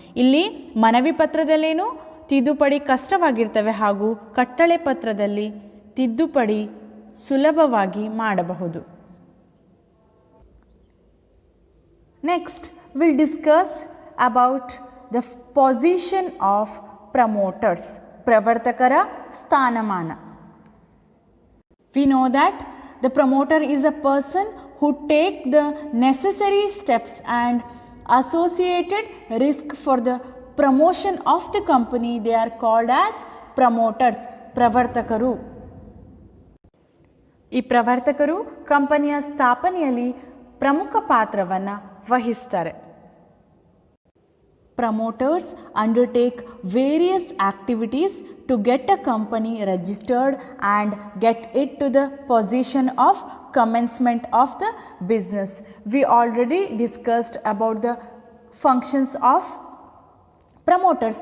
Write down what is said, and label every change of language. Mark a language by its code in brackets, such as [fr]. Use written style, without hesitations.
[kn] ಇಲ್ಲಿ ಮನವಿ ಪತ್ರದಲ್ಲೇನು ತಿದ್ದುಪಡಿ ಕಷ್ಟವಾಗಿರ್ತವೆ ಹಾಗೂ ಕಟ್ಟಳೆ ಪತ್ರದಲ್ಲಿ ತಿದ್ದುಪಡಿ ಸುಲಭವಾಗಿ ಮಾಡಬಹುದು. [en] next will discuss about the position of promoters, [kn] ಪ್ರವರ್ತಕರ ಸ್ಥಾನಮಾನ. [en] We know that the promoter is a person who take the necessary steps and associated risk for the promotion of the company. They are called as promoters, ಪ್ರವರ್ತಕರು. [kn] ಈ ಪ್ರವರ್ತಕರು ಕಂಪನಿಯ ಸ್ಥಾಪನೆಯಲ್ಲಿ ಪ್ರಮುಖ ಪಾತ್ರವನ್ನು ವಹಿಸ್ತಾರೆ. [en] Promoters undertake various activities to get a company registered and get it to the position of commencement of the business. We already discussed about the functions of promoters.